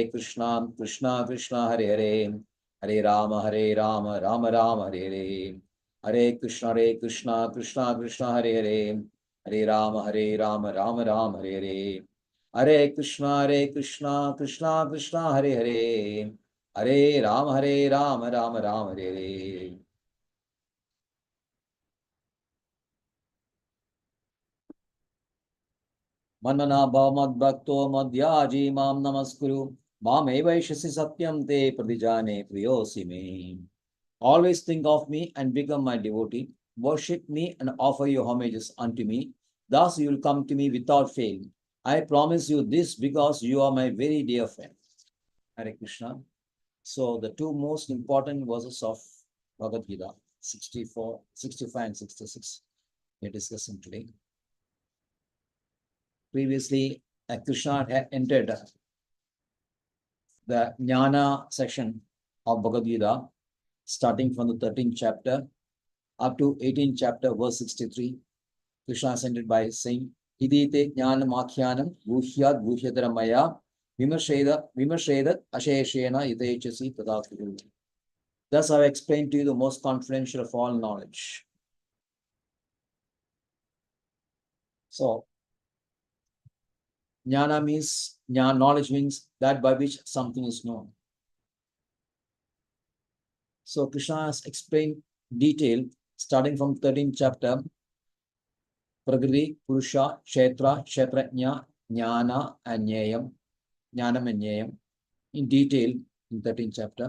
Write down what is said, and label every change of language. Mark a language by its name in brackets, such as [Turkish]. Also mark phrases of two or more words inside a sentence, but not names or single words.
[Sanskrit] Krishna Krishna Hare Hare Hare Rama Rama Rama Hare Hare Hare Krishna Krishna Krishna Hare Hare Hare Rama Rama Rama Hare Hare Hare Krishna Krishna Hare Hare Hare Rama Rama Hare Hare Manmana bhavamad bhakto madhyaji mam namaskuru mame vaishasi satyam te pradijane priyosi me. [English] Always think of me and become my devotee. Worship me and offer your homages unto me. Thus you will come to me without fail. I promise you this because you are my very dear friend. Hare Krishna. So the two most important verses of Bhagavad Gita, 64, 65 and 66, we are discussing today. Previously, Krishna had entered the Jnana section of Bhagavad Gita, starting from the 13th chapter up to 18th chapter, verse 63. Krishna ascended by saying, [Sanskrit] Idite Jnanam Akyanam Guhyad Guhyadara Maya Vimarshedat Asheshena Idechasi Tadakuru. [English] Thus, I have explained to you the most confidential of all knowledge. So, Jnana means, knowledge means that by which something is known. So Krishna has explained detail starting from 13th chapter, [Sanskrit] Prakriti, Purusha, Kshetra, Kshetrajna, Jnana and Nyayam, Jnanam and Nyayam, [English] in detail in 13th chapter.